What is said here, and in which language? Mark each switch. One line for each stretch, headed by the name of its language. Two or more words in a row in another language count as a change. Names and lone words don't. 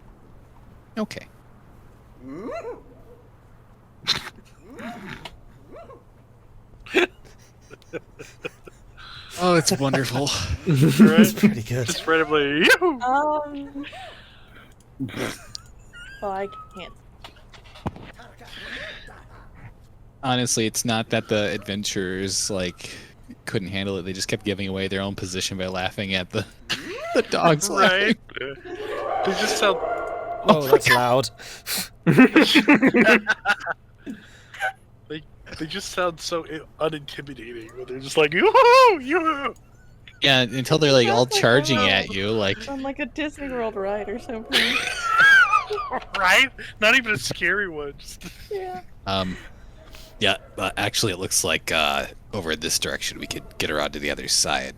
English: Okay. Oh, it's wonderful. It's Right? pretty good. Just randomly, yoo-hoo! Well, I can't. Honestly, it's not that the adventurers like couldn't handle it. They just kept giving away their own position by laughing at the dogs. Right? They just sound. Oh, that's loud. They just sound so unintimidating. When they're just like yoo-hoo, yoo-hoo. Yeah, until they're like all Sounds like charging I'm at you, like on like a Disney World ride or something. Right? Not even a scary one. Just... Yeah. yeah. Actually, it looks like over this direction we could get around to the other side.